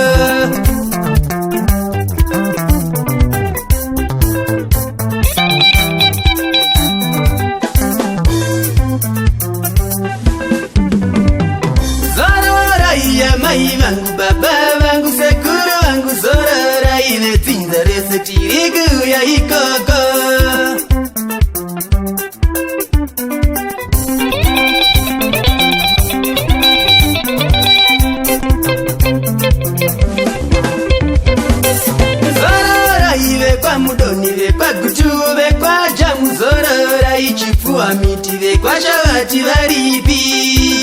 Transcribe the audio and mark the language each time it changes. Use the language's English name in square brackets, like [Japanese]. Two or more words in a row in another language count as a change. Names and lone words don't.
[Shona] Mai vangu baba vangu sekuru vangu zorora iwe tinzarese chirigu ya ikoko. Zorora iwe kwa mudoni ve kwa gutu ve kwa jamu zorora ichifua miti ve kwa shavati varipi.